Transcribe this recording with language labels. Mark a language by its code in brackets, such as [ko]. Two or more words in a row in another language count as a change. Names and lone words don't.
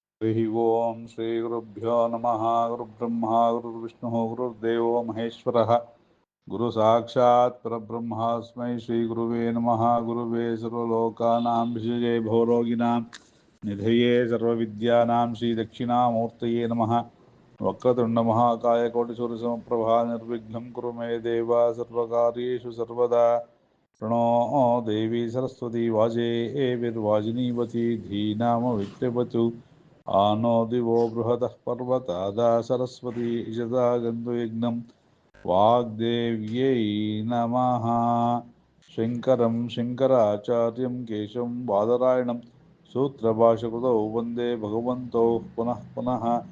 [sa] ಹರಿ ಓಂ ಶ್ರೀ ಗುರುಭ್ಯೋ ನಮಃ. ಗುರುಬ್ರಹ್ಮ ಗುರುರ್ವಿಷ್ಣು ಗುರುರ್ದೇವೋ ಮಹೇಶ್ವರ. ಗುರು ಸಾಕ್ಷಾತ್ ಪರಬ್ರಹ್ಮಾಸ್ಮೈ ಶ್ರೀ ಗುರುವೇ ನಮಃ. ಗುರುವೇ ಸರ್ವಲೋಕಾನಾಂ ವಿಷಜೇ ಭವರೋಗಿಣಾಂ ನಿಧಯೇ ಸರ್ವವಿದ್ಯಾನಾಂ ಶ್ರೀ ದಕ್ಷಿಣಾಮೂರ್ತಯೇ ನಮಃ. ವಕ್ರತುಂಡ ಮಹಾಕಾಯ ಕೋಟಿಸೂರ್ಯಸಮಪ್ರಭಾ ನಿರ್ವಿಘ್ನಂ ಕುರು ಮೇ ದೇವ ಸರ್ವಕಾರ್ಯೇಷು ಸರ್ವದಾ. ಪ್ರಣೋ ದೇವಿ ಸರಸ್ವತಿ ವಾಜೇರ್ವಾಜಿನೀವತಿ ಧೀನಾಮವಿತ್ರ್ಯವತು. ಆನೋ ದಿವೋ ಬೃಹತಃ ಪರ್ವತಾದ ಸರಸ್ವತಿ ಇಷದಾ ಗಂಧುಯಜ್ಞಂ ವಾಗ್ದೇವ್ಯೈ ನಮಃ. ಶಂಕರಂ ಶಂಕರಾಚಾರ್ಯಂ ಕೇಶವಂ ಬಾದರಾಯಣಂ ಸೂತ್ರಭಾಷ್ಯಕೃತೌ ವಂದೇ ಭಗವಂತೌ ಪುನಃ ಪುನಃ.